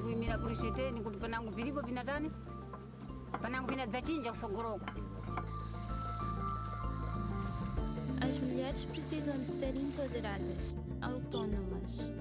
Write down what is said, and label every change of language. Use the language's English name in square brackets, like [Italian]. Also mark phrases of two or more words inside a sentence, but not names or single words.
[Sena] appreciate kuti panangu pilipo pinatani panangu pinadzachinja kusogoloko. [Portuguese] As mulheres precisam de ser empoderadas, autônomas.